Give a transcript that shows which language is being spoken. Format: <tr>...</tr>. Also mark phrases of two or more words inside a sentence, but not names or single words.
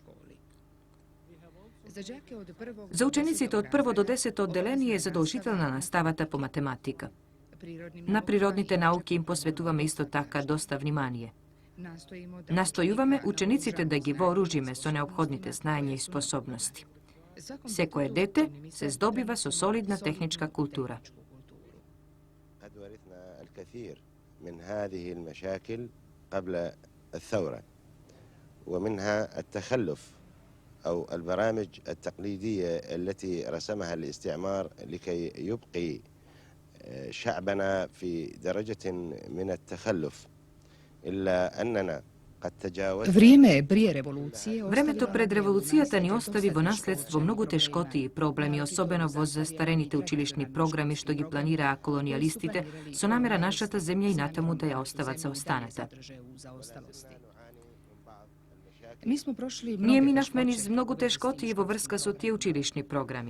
<mk>За учениците од прво до 10 одделение е задолжителна наставата по математика. На природните науки им посветуваме исто така доста внимание. Настојуваме учениците да ги вооружиме со неопходните знаења и способности. Секое дете се здобива со солидна техничка култура.</mk> <ar>أو البرامج التقليدية التي رسمها الاستعمار لكي يبقي شعبنا في درجة من التخلف إلا أننا قد تجاوزنا.</ar> <mk>Времето пред револуцијата ни остави во наследство многу тешкоти и проблеми, особено во застарените училишни програми што ги планираа колонијалистите со намера нашата земја и натаму да ја остават за останата. Ние минавме низ многу тешкоти и во врска со тие училишни програми.</mk>